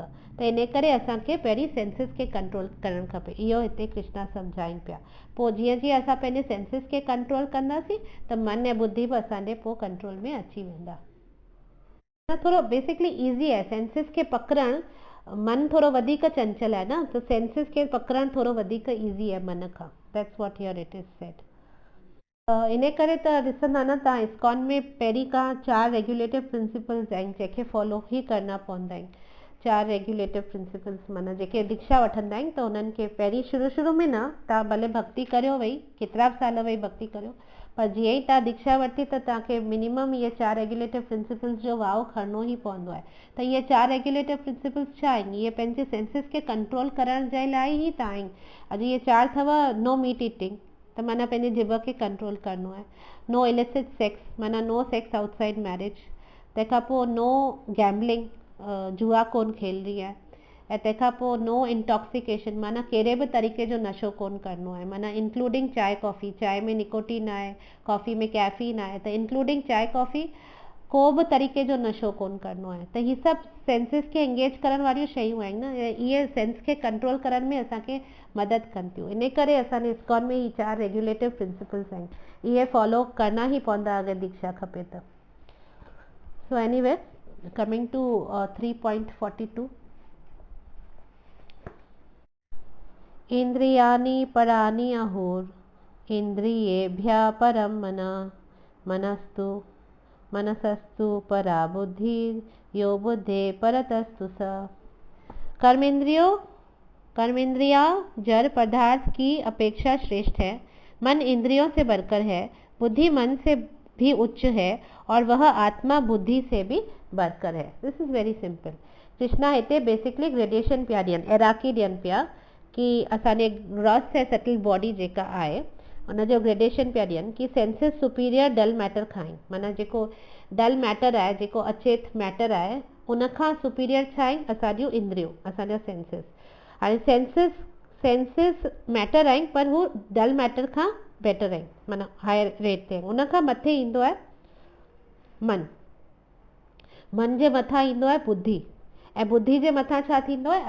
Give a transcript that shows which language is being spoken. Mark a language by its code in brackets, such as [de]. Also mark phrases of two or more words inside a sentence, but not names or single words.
[sd] त इन करे असांखे पहिरीं सेंसिस खे कंट्रोल करणु खपे, इहो हिते कृष्णा सम्झाइनि पिया। पोइ जीअं जीअं असां पंहिंजे सेंसिस खे कंट्रोल कंदासीं त मन ऐं बुद्धि बि असांजे पोइ कंट्रोल में अची वेंदा। थोरो [en] basically easy [sd] आहे सेंसिस खे पकड़णु, मन थोरो वधीक चंचल आहे न, त सेंसिस खे पकड़णु थोरो वधीक ईज़ी आहे मन खां। [en] That's what here it is said. [sd] इन करे त ॾिसंदा न तव्हां, इस्कॉन में पहिरीं खां 4 [en] regulative principles [sd] आहिनि जंहिंखे फॉलो ई करणा पवंदा आहिनि। 4 [en] regulative principles [sd] माना जेके दीक्षा वठंदा आहिनि त उन्हनि खे पहिरीं शुरू में न, तव्हां भले भक्ति करियो वेई, केतिरा बि साल वेई भक्ति करियो, पर जीअं ई तव्हां दीक्षा वरिती त तव्हांखे मिनिमम इहे 4 [en] regulative principles [sd] जो वाव खणणो ई पवंदो आहे। त इहे 4 [en] regulative principles [sd] छा आहिनि? इहे पंहिंजे सेंसिस खे कंट्रोल करण जे लाइ ई त आहिनि। अॼु इहे 4 अथव, [en] No meat eating, [sd] त माना पंहिंजे जिभ खे कंट्रोल करिणो आहे। [en] No illicit sex, माना no sex outside marriage. [sd] तंहिंखां पोइ [en] no gambling, [sd] जुआ कोन खेलणी आहे। ऐं तंहिंखां पोइ [en] no intoxication, [sd] माना कहिड़े बि तरीक़े जो नशो कोन करिणो आहे, माना इंक्लूडिंग चांहि कॉफ़ी। चांहि में निकोटीन आहे, कॉफ़ी में कैफ़ीन आहे, त इंक्लूडिंग चांहि कॉफ़ी को बि तरीक़े जो नशो कोन करिणो आहे। त हीअ सभु सेंसिस खे एंगेज करण वारियूं शयूं आहिनि न, इहे सेंस खे कंट्रोल करण में असांखे मदद कनि थियूं। इन करे असांजे इस्कॉन में ही 4 [en] regulative principles [sd] आहिनि, इहे फॉलो करना ई पवंदा अगरि दीक्षा खपे त। [en] So anyway, coming to 3.42, [sa] इंद्रियाणि पराणि अहोर इंद्रियेभ्यः परं मनसस्तु परा बुद्धिर्यो बुद्धे परतस्तु स। [hi] कर्मेंद्रिया जड़ पदार्थ की अपेक्षा श्रेष्ठ है। मन इंद्रियों से बढ़कर है, बुद्धि मन से भी उच्च है और वह आत्मा बुद्धि से भी बढ़कर है। [en] This is very simple. [sd] कृष्णा हिते बेसिकली ग्रेडेशन पिया ॾियनि, एराकी ॾियनि पिया कि असांजे ग्रॉस ऐं सटल बॉडी जेका आहे उनजो ग्रेडेशन पिया ॾियनि कि सेंसिस [en] superior dull matter [sd] खां आहिनि। माना जेको [en] dull matter [sd] आहे, जेको अचेत मैटर आहे, उनखां सुपीरियर छा आहिनि? असांजूं इंद्रियूं, असांजा सेंसिस। हाणे सेंसिस मैटर आहिनि पर हू [en] dull matter [sd] खां बेटर आहिनि, माना [en] higher rate [sd] ते आहिनि। उनखां मथे ईंदो आहे मन, मन जे मथां ईंदो आहे बुद्धि, ऐं बुद्धि जे मथां छा थींदो आहे?